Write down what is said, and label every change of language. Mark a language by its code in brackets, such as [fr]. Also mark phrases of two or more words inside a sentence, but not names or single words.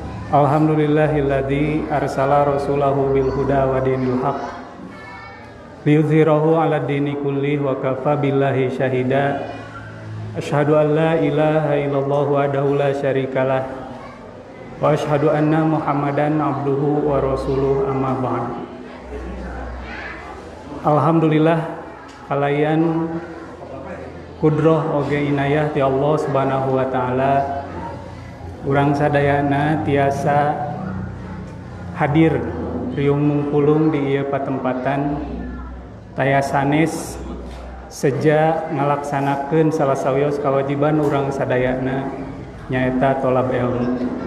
[ar] الحمد لله الذي أرسل رسوله بالهدى ودين الحق ليظهره على الدين كله وكفى بالله شهيدا. أشهد أن لا إله إلا الله وحده لا شريك له وأشهد أن محمدا عبده ورسوله أما بعد. [su] Alhamdulillah kalayan kudroh oge inayah ti Allah [ar] سبحانه وتعالى, [su] urang sadayana tiasa hadir riung mungkulung di ieu patempatan taya sanes seja ngalaksanakeun salah sawios kawajiban urang sadayana nyaeta [ar] طلب العلم.